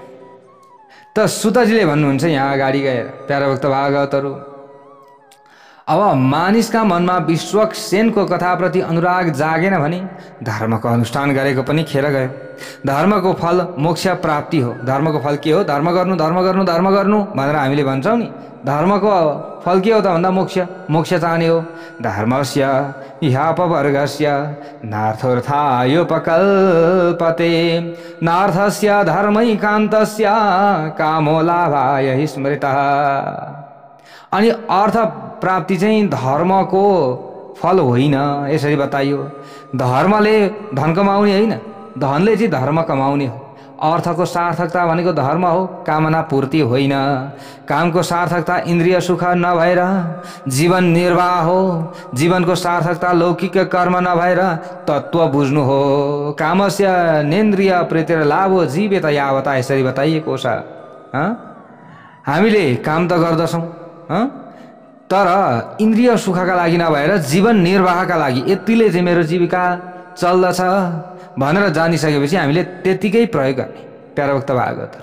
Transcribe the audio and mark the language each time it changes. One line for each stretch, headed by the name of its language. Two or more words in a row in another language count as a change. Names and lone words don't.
Nepali: त सुतजीले भन्नुहुन्छ यहाँ अगाडि गएर, प्यारा भक्त भागवतहरू, अब मानिसका मनमा विश्वक्सेनको कथाप्रति अनुराग जागेन भने धर्मको अनुष्ठान गरेको पनि खेर गयो। धर्मको फल मोक्ष प्राप्ति हो। धर्मको फल के हो? धर्म गर्नु धर्म गर्नु धर्म गर्नु भनेर हामीले भन्छौँ नि। धर्मको फल के हो त भन्दा मोक्ष। मोक्ष चाहने हो।
Sanskrit: धर्मस्य ह्यापवर्गस्य नार्थोर्थायोपकल्पते नार्थस्य धर्मैकान्तस्य कामो लाभाय स्मृतः।
Nepali: अनि अर्थ प्राप्ति चाहिँ धर्मको फल होइन, यसरी बताइयो। धर्मले धन कमाउने होइन, धनले चाहिँ धर्म कमाउने हो। अर्थको सार्थकता भनेको धर्म हो, कामना पूर्ति होइन। कामको सार्थकता इन्द्रिय सुख नभएर जीवन निर्वाह हो। जीवनको सार्थकता लौकिक कर्म नभएर तत्त्व बुझ्नु हो।
Sanskrit: कामस्य नेन्द्रिय प्रीतिर लाभो जीवित यावता,
Nepali: यसरी बताइएको छ। हामीले काम त गर्दछौँ तर इन्द्रिय सुखका लागि नभएर जीवन निर्वाहका लागि, यतिले चाहिँ मेरो जीविका चल्दछ भनेर जानिसकेपछि हामीले त्यतिकै प्रयोग गर्ने, प्यारा भक्त भागवतहरू।